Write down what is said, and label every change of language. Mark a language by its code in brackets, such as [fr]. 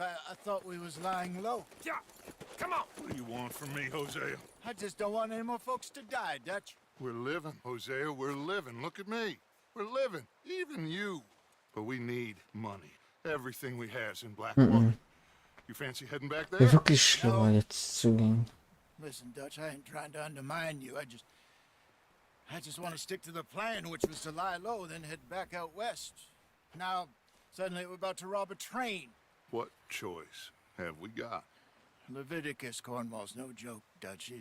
[en] I thought we was lying low. Yeah, come on. What do you want from me, Hosea? I just don't want any more folks to die, Dutch. We're living, Hosea. We're living. Look at me. We're living. Even you. But we need money. Everything we has in Blackwater. You fancy heading back there? [de] Wäre wirklich schlimmer, jetzt zu gehen. [en] Listen, Dutch, I ain't trying to undermine you. I just want to stick to the plan, which was to lie low, then head back out west. Now, suddenly we're about to rob a train. What choice have we got? Leviticus Cornwall's no joke, Dutch.